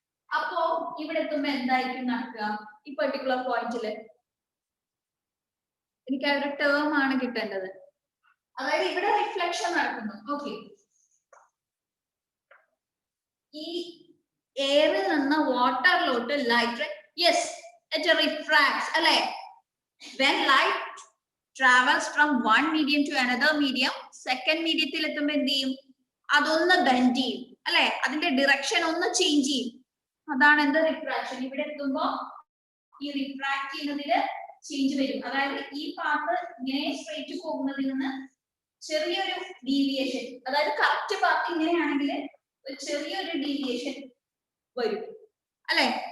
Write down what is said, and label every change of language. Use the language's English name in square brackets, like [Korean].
[Malayalam] അപ്പോ ഇവിടെ എത്തുമ്പോ എന്തായിരിക്കും നടക്കുക? ഈ പെർട്ടിക്കുലർ പോയിന്റില് എനിക്ക് ആ ഒരു ടേം ആണ് കിട്ടേണ്ടത്. അതായത് ഇവിടെ റിഫ്ലക്ഷൻ നടക്കുന്നു. ഓക്കെ, ഈ എയറിൽ നിന്ന് വാട്ടറിലോട്ട് ലൈറ്റ്, [English] yes, it refracts [Malayalam] അല്ലെ. [English] when light travels from one medium to another medium, second [Malayalam] മീഡിയത്തിൽ എത്തുമ്പോ എന്ത് ചെയ്യും? അതൊന്ന് ബെൻഡ് ചെയ്യും അല്ലെ, അതിന്റെ ഡിറക്ഷൻ ഒന്ന് ചേഞ്ച് ചെയ്യും. അതാണ് എന്ത്? റിഫ്രാക്ഷൻ. ഇവിടെ എത്തുമ്പോ ഈ റിഫ്രാക്ട് ചെയ്യുന്നതില് ചേഞ്ച് വരും. അതായത് ഈ പാത്ത് ഇങ്ങനെ സ്ട്രേറ്റ് പോകുന്നതിൽ നിന്ന് ചെറിയൊരു ഡീവിയേഷൻ, അതായത് കറക്റ്റ് പാത്ത് ഇങ്ങനെയാണെങ്കിൽ ഒരു ചെറിയൊരു ഡീവിയേഷൻ വരും അല്ലെ.